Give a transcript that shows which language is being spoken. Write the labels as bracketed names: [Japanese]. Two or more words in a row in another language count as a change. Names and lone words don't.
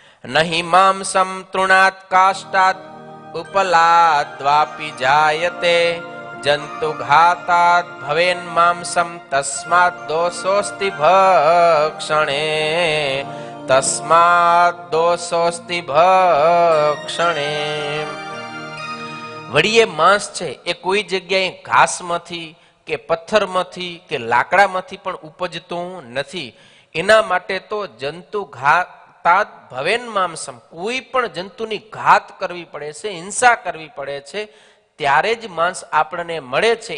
[Sanskrit] नहि मांसं तृणात् काष्ठात् उपलाद्वापि जायते जंतुघातात् भवेन् मांसं तस्मात् दोषोऽस्ति भक्षणे तस्मात् दोषोऽस्ति भक्षणे। [Gujarati] वળી એ માંસ છે એ કોઈ જગ્યાએ ઘાસમાંથી કે પથ્થરમાંથી કે લાકડામાંથી પણ ઉપજતું નથી. એના માટે તો [Sanskrit] जंतु घाताद भवेन मांसम, [Gujarati] કોઈ પણ જંતુની ઘાત કરવી પડે છે, હિંસા કરવી પડે છે, ત્યારે જ માંસ આપણને મળે છે.